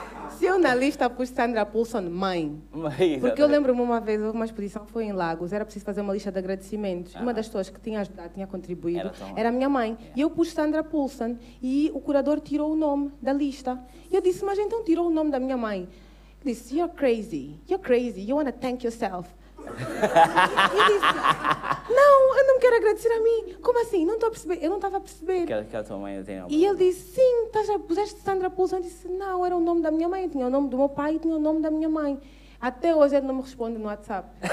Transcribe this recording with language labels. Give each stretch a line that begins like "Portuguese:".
Portuguese: Se eu na lista pus Sandra Poulson, mãe. Porque eu lembro-me uma vez, houve uma exposição, foi em Lagos, era preciso fazer uma lista de agradecimentos. Uma das pessoas que tinha ajudado, tinha contribuído, era a minha mãe. Yeah. E eu pus Sandra Poulson e o curador tirou o nome da lista. E eu disse, mas então tirou o nome da minha mãe. Ele disse,
English: you're crazy, you want to thank yourself.
Portuguese: E eu disse, não, eu não quero agradecer a mim. Como assim? Não estou a perceber. Eu não estava a perceber. Que a tua mãe tem E ele disse, sim, já puseste Sandra Poulson. Eu disse, não, era o nome da minha mãe. Eu tinha o nome do meu pai e tinha o nome da minha mãe. Até hoje ele não me responde no WhatsApp.